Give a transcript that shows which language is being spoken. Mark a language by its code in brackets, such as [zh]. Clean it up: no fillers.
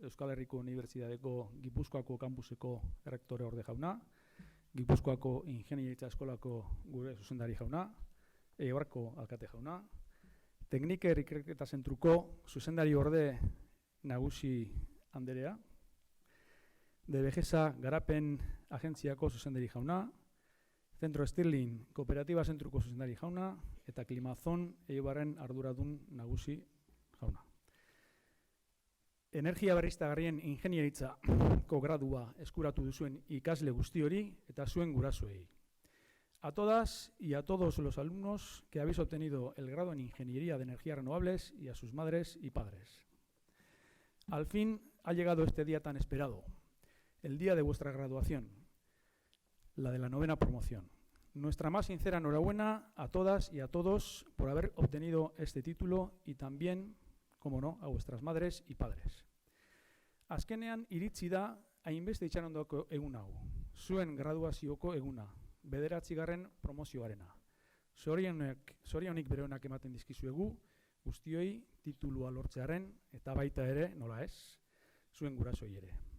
[eu] Euskal Herriko Unibertsitateko Gipuzkoako kampuseko errektore orde jauna, Gipuzkoako Ingeniaritza Eskolako gure zuzendari jauna, Eibarko alkate jauna, Tekniker Ikerketa Zentruko zuzendari orde nagusi anderea, DBGESA Garapen Agentziako zuzendari jauna, Zentro Stirling Kooperatiba Zentruko zuzendari jauna, eta Klimazon Eibarren arduradun nagusi jauna. Energia berriztagarrien ingeniaritzako gradua eskuratu duzuen ikasle guzti hori eta zuen gurasoei. [es] A todas y a todos los alumnos que habéis obtenido el grado en Ingeniería de Energías Renovables y a sus madres y padres. Al fin ha llegado este día tan esperado, el día de vuestra graduación, la de la 9ª promoción. Nuestra más sincera enhorabuena a todas y a todos por haber obtenido este título y también, como no, a vuestras madres y padres. [eu] Azkenean iritsi da hainbeste itxarondoko egun hau, zuen graduazioko eguna, 9. promozioarena. Zorionik beroenak ematen dizkizuegu, guztioi titulua lortzearen eta baita ere, nola ez, zuen gurasoi ere.